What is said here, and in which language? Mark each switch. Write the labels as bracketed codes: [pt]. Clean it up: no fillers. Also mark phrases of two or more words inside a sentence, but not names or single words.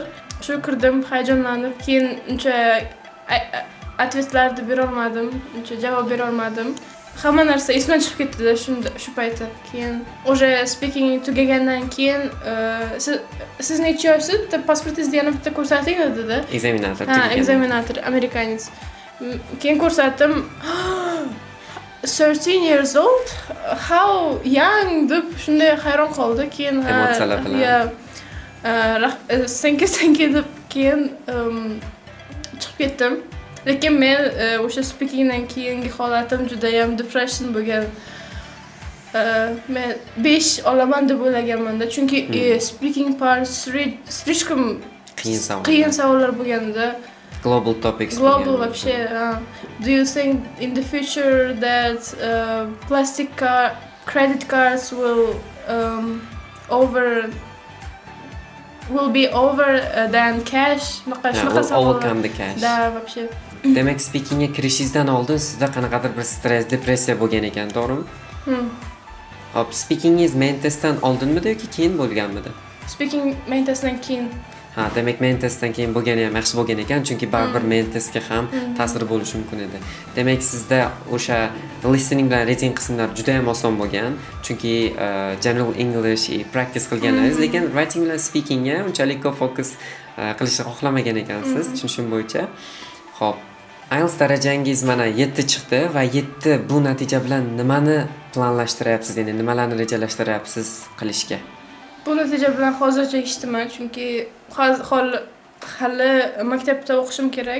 [uz] Shu kirdim, hayajonlanib, keyin uncha ответlarni bera olmadim, uncha javob bera olmadim. Hamma narsa esimdan chiqib ketdi shu paytda. Keyin o'sha speaking tugagandan keyin siz necha yoshsiz deb pasportingizni yana bitta ko'rsating dedi. Ekzaminator. Ekzaminator, amerikanец. Keyin ko'rsatdim. [en] 13 years old? How young [uz] deb shunday hayron qoldi. Keyin emotsiyalar bilan. Senki deb keyin chiqib ketdim. Lekin men o'sha speakingdan keyingi holatim juda ham depression bo'lgan. Men 5 olaman deb o'ylaganman-da, chunki [en] speaking part [uz] слишком qiyin savollar bo'lganda. [en] Global topics. [ru] Global вообще. [en] Do you think in the future that plastic credit cards will be over than cash? Overcome the cash. [ru] Da, вообще. [uz] Demak, speakingga kirishingizdan oldin sizda qanaqadir bir stress, depressiya bo'lgan ekan, to'g'rimi? Hop, speakingiz main testdan oldinmidi yoki keyin bo'lganmidi? Speaking main testdan keyin. Demak main testdan keyin bo'lgani ham yaxshi bo'lgan ekan, chunki baribir main testga ham ta'sir bo'lishi mumkin edi. Demak, sizda o'sha listening bilan reading qismlari juda ham oson bo'lgan, chunki [en] general English practice [uz] qilganlaringiz, lekin writing bilan speakingga unchalik ko'p fokus qilishni xohlamagan ekansiz, tushunishim bo'yicha. Xo'p, IELTS darajangiz mana 7 chiqdi va 7 bu natija bilan nimani planlashtiryapsiz, ya'ni nimalarni rejalashtiryapsiz qilishga? Bu natija bilan hozircha eshitaman, chunki hali maktabda o'qishim kerak.